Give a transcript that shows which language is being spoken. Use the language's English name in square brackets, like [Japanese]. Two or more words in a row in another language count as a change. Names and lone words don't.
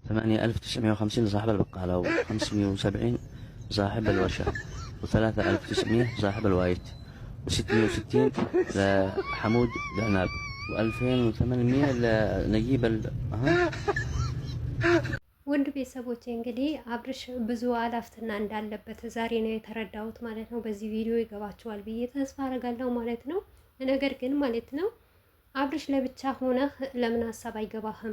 [Arabic] 8950 لصاحب البقالة، و570 لصاحب الورشة، و3900 لصاحب الوايت، و660 لحمود ذناب، و2800 لنجيب [Amharic] ውድ ቤተሰቦቼ እንግዲህ አብርሽ ብዙ አላፍትና እንዳለበት ዛሬ ነው የተረዳሁት ማለት ነው። በዚህ ቪዲዮ ይገባችኋል ብዬ ተስፋ አደርጋለሁ ማለት ነው። ነገር ግን ማለት ነው አብርሽ ለብቻ ሆነህ ለምን ሀሳብ አይገባህም?